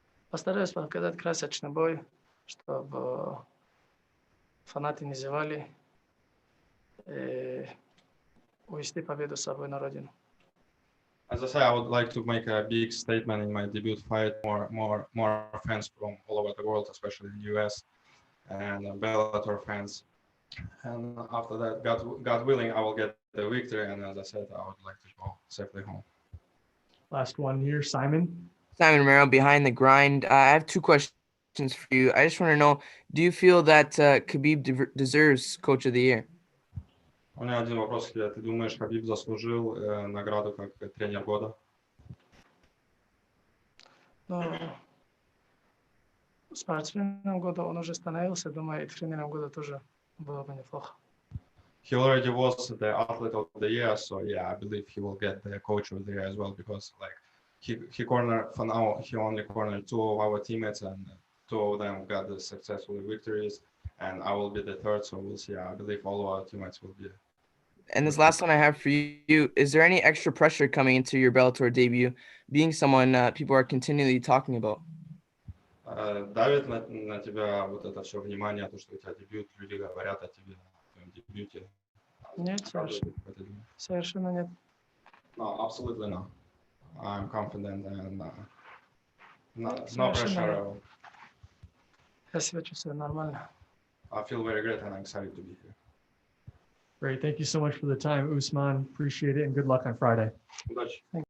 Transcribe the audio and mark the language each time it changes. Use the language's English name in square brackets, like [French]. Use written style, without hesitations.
[Russian] Постараюсь показать красочный бой, чтобы фанаты не зевали. Увести победу с собой на родину. [English] As I say, I would like to make a big statement in my debut fight. More fans from all over the world, especially in the US, and Bellator fans. And after that, God willing, I will get the victory. And as I said, I would like to go safely home. Last one here, Simon. Simon Romero, Behind the Grind. I have two questions questions for you. I just want to know, do you feel that Khabib deserves Coach of the Year? [Russian] У меня один вопрос к тебе. Ты думаешь, Хабиб заслужил награду как тренер года? Ну, спортсменом года он уже становился, думаю, и тренером года тоже было бы неплохо. [English] He already was the athlete of the year, so yeah, I believe he will get the coach of the year as well because like he cornered for now. He only cornered 2 of our teammates, and 2 of them got the successful victories, and I will be the 3rd. So we'll see. I believe all of our teammates will be. And this last one I have for you, is there any extra pressure coming into your Bellator debut, being someone people are continually talking about? [Russian] Давит на тебя вот это все внимание, то, что у тебя дебют, люди говорят о тебе, о твоем дебюте. Нет, совершенно нет. [English] No, absolutely not. I'm confident and no [Russian] Совершенно [English] pressure at [Russian] нет. [English] all. [Russian] Я себя чувствую нормально. [English] I feel very great and I'm excited to be here. Great. Thank you so much for the time, Usman. Appreciate it, and good luck on Friday. [Russian] Удачи.